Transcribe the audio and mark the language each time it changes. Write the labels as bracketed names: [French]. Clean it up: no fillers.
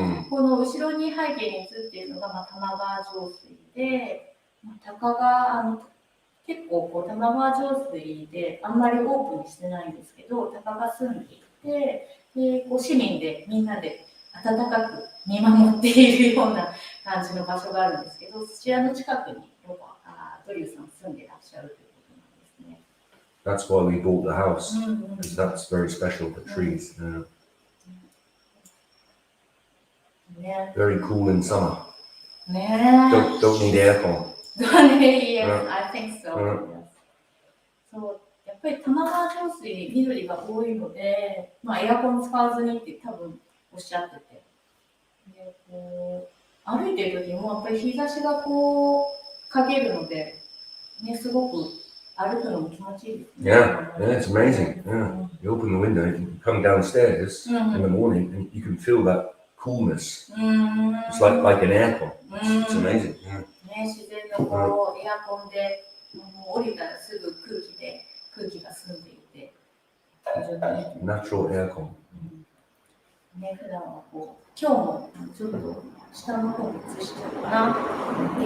[Japanese] この後ろに背景に映っているのが玉川上水で、鷹が結構玉川上水であんまりオープンにしてないんですけど、鷹が住んでいて、で市民でみんなで温かく見守っているような感じの場所があるんですけど、そちらの近くにドリューさん住んでいらっしゃるということなんですね。 [English] That's why we bought the house, because that's very special, the trees. Very cool in summer. Don't need aircon. Yes, I think so. [Japanese] そう、やっぱり玉川上水緑が多いので、エアコン使わずにって多分おっしゃってて、で歩いてる時もやっぱり日差しがかけるので、ね、すごく歩くのも気持ちいいですね。 [English] Yeah, it's amazing. You open the window, you can come downstairs in the morning and you can feel that coolness. It's like an aircon. It's amazing. Yeah. [Japanese] ね、自然のこうエアコンでもう降りたらすぐ空気が澄んでいて、非常にいい。 [English] Natural aircon. [Japanese] ね、普段はこう今日もちょっと下の方に移しちゃうかな。